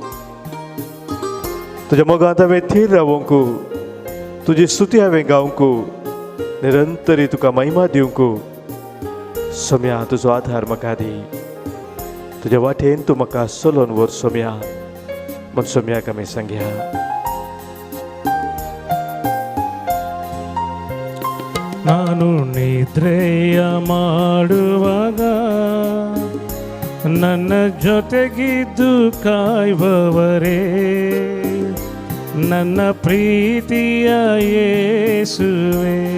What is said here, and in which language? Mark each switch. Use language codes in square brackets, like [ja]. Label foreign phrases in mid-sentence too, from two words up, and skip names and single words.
[kok] तुज्या मोगांत हांवें थीर रावूंक, तुजी स्तुती हांवें गावंक, निरंतरी तुका महिमा दिवंक. सोम्या तुजो आधार म्हाका दी, तुज्या वाटेन तूं म्हाका चलोन व्हर सोम्या. म्हण सोम्याक आमी सांगया. [kn] ನಾನು ನಿದ್ರೆಯ ಮಾಡುವಾಗ ನನ್ನ ಜೊತೆಗಿದ್ದು ಕಾಯುವವರೇ, ನನ್ನ ಪ್ರೀತಿಯ ಯೇಸುವೇ.